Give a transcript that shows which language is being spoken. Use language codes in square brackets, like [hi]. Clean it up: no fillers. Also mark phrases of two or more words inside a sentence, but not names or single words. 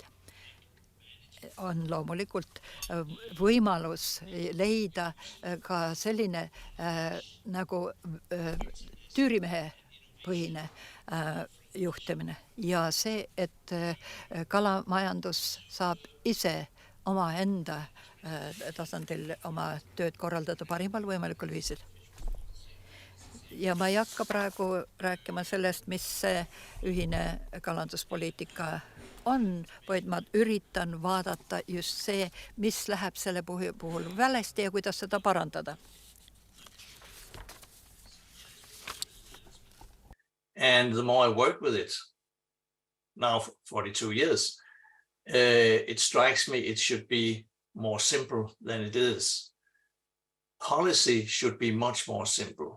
[et] On loomulikult võimalus leida ka selline nagu tüürimehe põhine juhtimine ja see, et kalamajandus saab ise oma enda tasandil oma tööd korraldada parimal võimalikul viisil. Ja ma ei hakka praegu rääkima sellest, mis see ühine kalanduspoliitika on, vaid ma üritan vaadata just see, mis läheb selle puhul valesti ja kuidas seda parandada. [en] And the more I work with it, now for 42 years, it strikes me it should be more simple than it is. Policy should be much more simple.